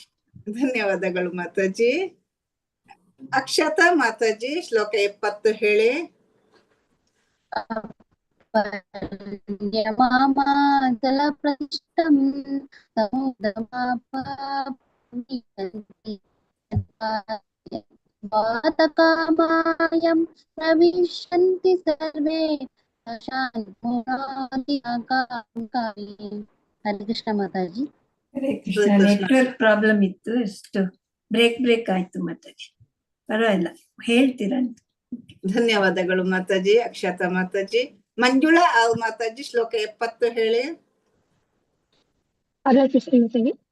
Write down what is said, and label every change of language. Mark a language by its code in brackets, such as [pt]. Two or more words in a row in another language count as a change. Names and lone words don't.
[kn] ಧನ್ಯವಾದಗಳು ಮಾತಾಜಿ. ಅಕ್ಷತಾ ಮಾತಾಜಿ ಶ್ಲೋಕ 70 ಹೇಳಿ. [sa] ಜಲ ಪ್ರತಿಷ್ಠಂ ಸಮುದ್ರಮಾಪಾತಕಾಮಾಯಂ ಪ್ರವಿಶಂತಿ ಸರ್ವೇ ಶಾಂತಿ. [kn] ಹರೇ ಕೃಷ್ಣ ಮಾತಾಜಿ. ಹರೇ ಕೃಷ್ಣ. [en] network problem [kn] ಇತ್ತು, ಎಷ್ಟು ಬ್ರೇಕ್ ಆಯ್ತು ಮಾತಾಜಿ. ಪರವಾಗಿಲ್ಲ, ಹೇಳ್ತೀರಂತ. ಧನ್ಯವಾದಗಳು ಮಾತಾಜಿ. ಅಕ್ಷತಾ ಮಾತಾಜಿ. ಮಂಜುಳಾ ಮಾತಾಜಿ ಶ್ಲೋಕ 70 ಹೇಳಿ. ಹರೇ ಕೃಷ್ಣ ಮಾತಾಜಿ.